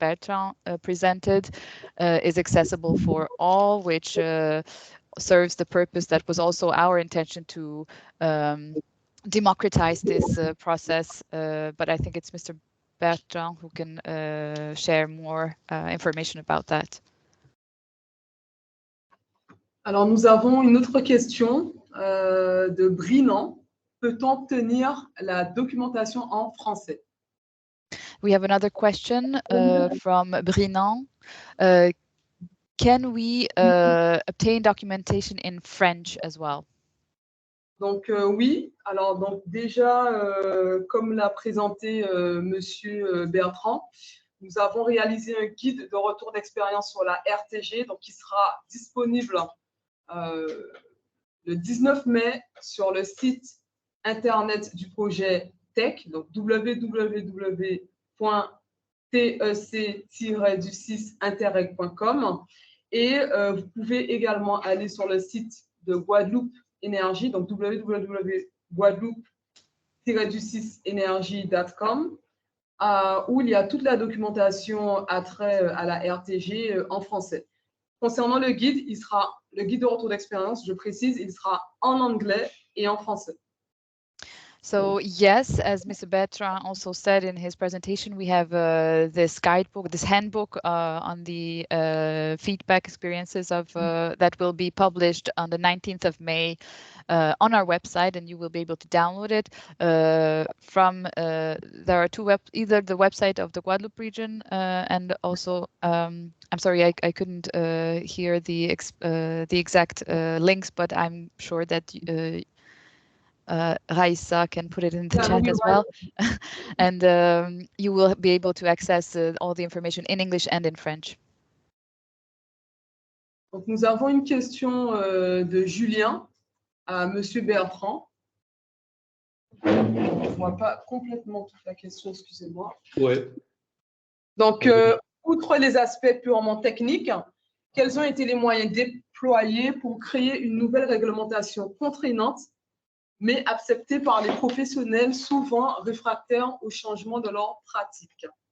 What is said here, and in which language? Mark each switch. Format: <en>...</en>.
<en>Bertrand presented is accessible for all, which serves the purpose that was also our intention to democratize this process. But I think it's Mr. Bertrand who can share more information about that.</en> <fr>Alors, nous avons une autre question de Brinan. Peut-on obtenir la documentation en français?</fr> <en>We have another question from Brinan. Can we obtain documentation in French as well?</en> <fr>Donc, oui. Alors, donc, déjà, comme l'a présenté Monsieur Bertrand, nous avons réalisé un guide de retour d'expérience sur la RTG, donc qui sera disponible le 19 mai sur le site internet du projet TEC, donc www.tec-interreg.com. Et vous pouvez également aller sur le site de Guadeloupe Énergie, donc www.guadeloupe-énergie.com, où il y a toute la documentation attrait à la RTG en français. Concernant le guide, le guide de retour d'expérience, je précise, il sera en anglais et en français.</fr> <en>So yes, as Mr. Bertrand also said in his presentation, we have this guidebook, this handbook on the feedback experiences of that will be published on the 19th of May on our website, and you will be able to download it from. There are two either the website of the Guadeloupe region and also I'm sorry, I couldn't hear the exact links, but I'm sure that. Raïssa can put it in the chat as well. And you will be able to access all the information in English and in French.</en> <fr>Donc, nous avons une question de Julien à Monsieur Bertrand. Je ne vois pas complètement toute la question, excusez-moi. Ouais. Donc, outre les aspects purement techniques, quels ont été les moyens déployés pour créer une nouvelle réglementation contraignante, mais acceptée par les professionnels souvent réfractaires au changement de leurs pratiques?</fr>